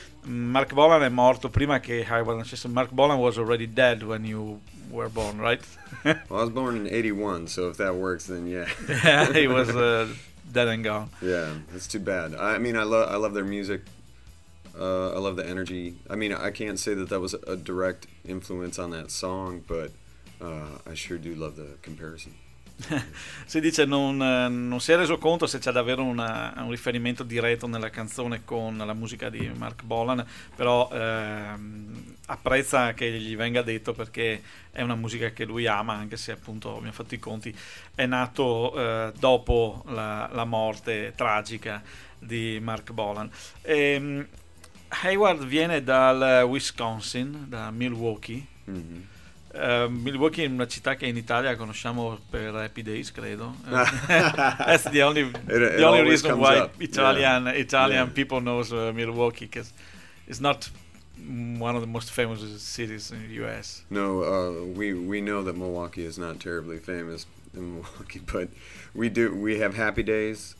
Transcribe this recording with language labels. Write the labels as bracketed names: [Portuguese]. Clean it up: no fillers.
[Italian] Mark Bolan è morto prima che Highway nascesse. [English] Mark Bolan was already dead when you were born, right? Well, I was born in 81, so if that works, then yeah. Yeah, he was dead and gone. Yeah, that's too bad. I love their music. I love the energy. I mean, I can't say that was a direct influence on that song, but I sure do love the comparison. [Italian] Si dice non si è reso conto se c'è davvero un riferimento diretto nella canzone con la musica di Mark Bolan, però apprezza che gli venga detto, perché è una musica che lui ama, anche se appunto abbiamo fatto i conti è nato dopo la morte tragica di Mark Bolan. E Hayward viene dal Wisconsin, da Milwaukee. Mm-hmm. Milwaukee è una città che in Italia conosciamo per Happy Days, credo. [English] That's the only reason why Italian people knows Milwaukee, because it's not one of the most famous cities in the US. No, we know that Milwaukee is not terribly famous in Milwaukee, but we have Happy Days.